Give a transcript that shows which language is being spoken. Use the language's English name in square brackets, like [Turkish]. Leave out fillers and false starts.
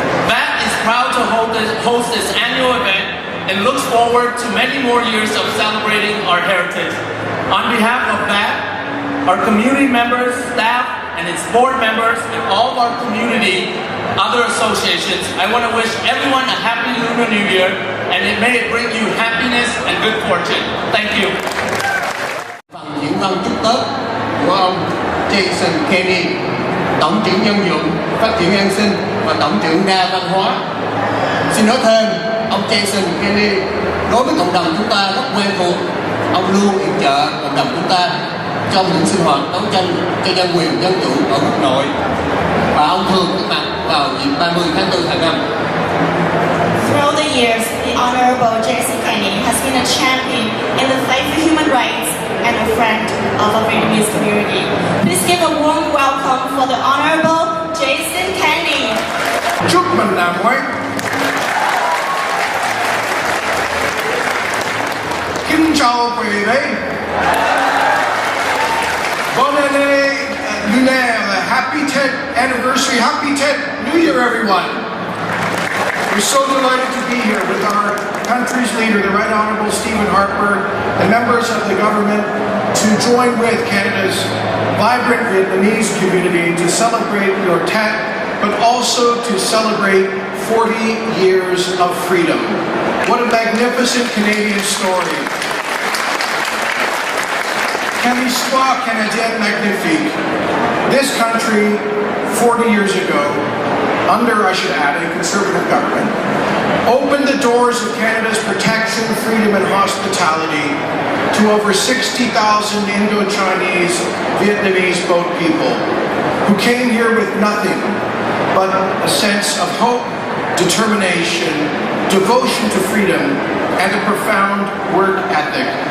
[English] VAT is proud to host this annual event and looks forward to many more years of celebrating our heritage. On behalf of VAT, our community members, staff, and its board members, and all of our community, other associations, I want to wish everyone a happy Lunar New Year, and may it bring you happiness and good fortune. Thank you. [Vietnamese] Phần diễn văn chúc Tết của ông Jason Kenny, Tổng trưởng Nhân dụng, Phát triển An sinh và Tổng trưởng Đa văn hóa. Xin nói thêm, ông Jason Kenny đối với cộng đồng chúng ta rất quen thuộc. Ông luôn yểm trợ cộng đồng chúng ta trong những sinh hoạt đấu tranh cho dân quyền dân chủ ở quốc nội, và ông thường có mặt vào dịp 30 tháng 4 hàng năm. [English] Throughout the years, the Honorable Jason Kenny has been a champion in the fight for human rights and a friend of our Vietnamese community. Please give a warm welcome for the Honorable Jason Kenny. [Vietnamese] chúc mừng năm mới. Kính chào quý vị. [French] Bonne année lunaire, [English] happy 10th anniversary, happy 10th New Year, everyone. We're so delighted to be here with our country's leader, the Right Honourable Stephen Harper, and members of the government to join with Canada's vibrant Vietnamese community to celebrate your 10th, but also to celebrate 40 years of freedom. What a magnificent Canadian story. [French] Quelle histoire canadienne magnifique. [English] This country, 40 years ago, under, I should add, a conservative government, opened the doors of Canada's protection, freedom and hospitality to over 60,000 Indo-Chinese Vietnamese boat people who came here with nothing but a sense of hope, determination, devotion to freedom, and a profound work ethic.